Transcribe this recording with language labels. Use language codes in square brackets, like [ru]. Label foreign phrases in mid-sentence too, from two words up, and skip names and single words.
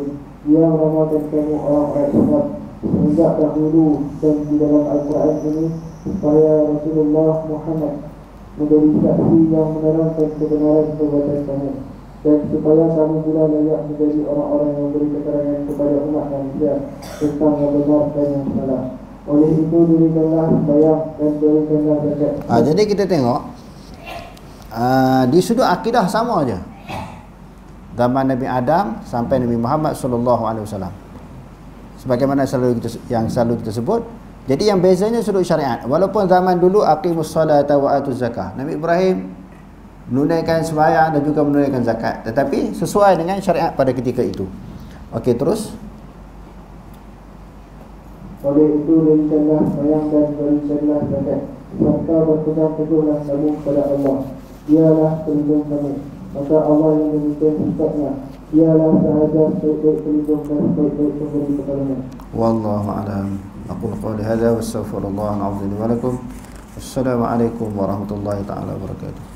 [ms] Dia meramakan kamu orang-orang Islam sejak dahulu, dan di dalam Al-Quran ini supaya Rasulullah Muhammad menjadi saksi yang menerangkan kebenaran perbuatan kamu, dan supaya kamu pula layak menjadi orang-orang yang beri keterangan kepada umat manusia tentang yang benar dan yang salah. Oleh itu dirikanlah sembahyang dan berikanlah zakat. Jadi kita tengok di sudut akidah sama aja. Zaman Nabi Adam sampai Nabi Muhammad [ar] صلى الله عليه وسلم. [ms] Sebagaimana selalu kita sebut. Jadi yang bezanya sudut syariat. Walaupun zaman dulu [ar] أقيموا الصلاة وآتوا الزكاة. [ms] Nabi Ibrahim menunaikan sembahyang dan juga menunaikan zakat, tetapi sesuai dengan syariat pada ketika itu. Okey, terus. Oleh itu berikanlah sembahyang dan berikanlah zakat, serta berpegang teguhlah kamu kepada Allah. Dialah pelindung kamu. Maka Allah yang demikian sifatnya, dialah sahaja sebaik pelindung dan sebaik pemberi pertolongan. [ar] والله أعلم. أقول قولي هذا وأستغفر الله العظيم لي ولكم. السلام عليكم ورحمة الله تعالى وبركاته.